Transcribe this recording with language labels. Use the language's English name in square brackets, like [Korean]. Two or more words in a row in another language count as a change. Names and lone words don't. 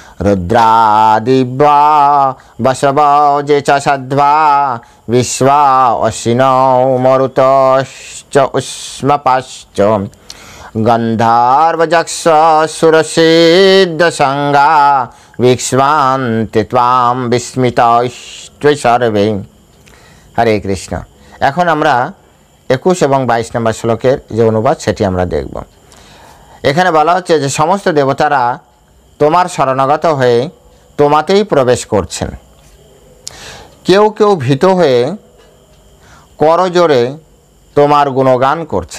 [Sanskrit] रुद्रादिव्या वसव जे च सद्वा विश्वा अश्विनौ मरुतश्च उष्मपाश्च गन्धर्वयक्ष सुरसिद्धसंगा विक्ष्वान्ति त्वां विस्मितास्त्वे सर्वे। हरे कृष्ण। [Bangla] এখন আমরা 21 এবং 22 নম্বর শ্লোকের যে অনুবাদ সেটি আমরা দেখব। এখানে বলা হচ্ছে যে সমস্ত দেবতারা তোমার শরণাগত হয়ে তোমাতেই প্রবেশ করছেন। কেউ কেউ ভীত হয়ে করজোড়ে তোমার গুণগান করছেন।